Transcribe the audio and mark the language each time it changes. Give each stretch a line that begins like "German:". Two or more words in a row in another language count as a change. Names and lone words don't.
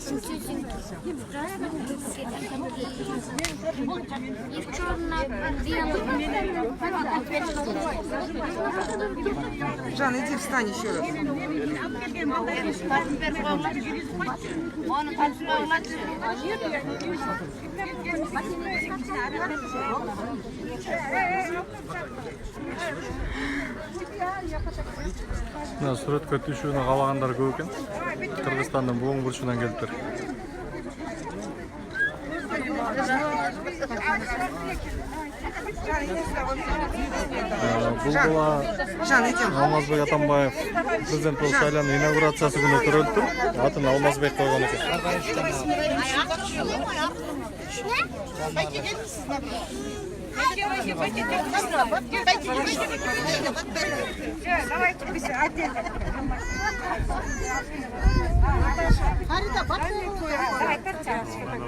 Russian: и в черно-белом. Жан, иди встань еще раз.
Kyrgyz: Мына суретке түшүүнү каалагандар көп экен. Кыргызстандын буң бурчунан келиптир. Бул бала
Russian: Жан, идем.
Kyrgyz: Алмазбек Атамбаев президент болуп шайлануу инаугурациясы күнү төрөлдү. Атын Алмазбек койгон экен.
Russian: Давайте без отдельно. Давай перчаточки.